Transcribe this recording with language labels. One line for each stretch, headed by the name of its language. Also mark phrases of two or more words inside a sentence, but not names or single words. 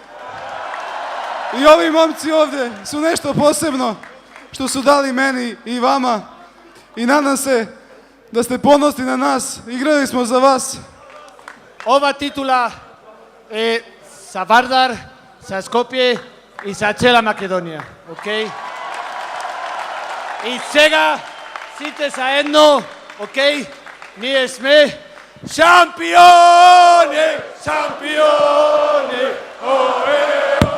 Croatian: I ovi momci ovdje su nešto posebno što su dali meni i vama. I nadam se da ste ponosni na nas. Igrali smo za vas. Ova titula je za Vardar, za Skopje i za cijela Makedonija, ok?
Macedonian: I сега сите заедно, ok? Ние сме шампиони, шампиони,